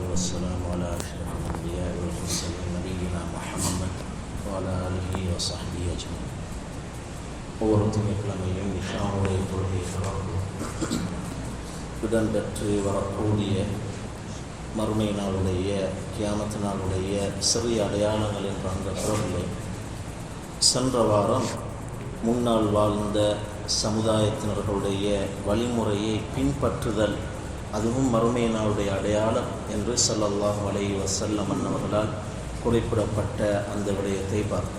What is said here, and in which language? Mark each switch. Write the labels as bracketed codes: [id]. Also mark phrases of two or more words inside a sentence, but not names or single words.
[ar] والسلام على أشرف الأنبياء والمرسلين نبينا محمد وعلى آله وصحبه أجمعين. [ta] ஒவ்வொரு திங்கட்கிழமையும் இஷாவுடைய தொழுகை இடம்பெற்று வரக்கூடிய மறுமை நாளுடைய கியாமத்து நாளுடைய சிறிய அடையாளங்கள் என்ற அந்த பொருளை சென்ற வாரம் முன்னால் வாழ்ந்த சமுதாயத்தினர்களுடைய வழிமுறையை பின்பற்றுதல், அதுவும் மறுமை நாளுடைய அடையாளம் என்று [ar] صلى الله عليه وسلم [ta] அவர்களால் குறிப்பிடப்பட்ட அந்த விடயத்தை பார்த்தோம்.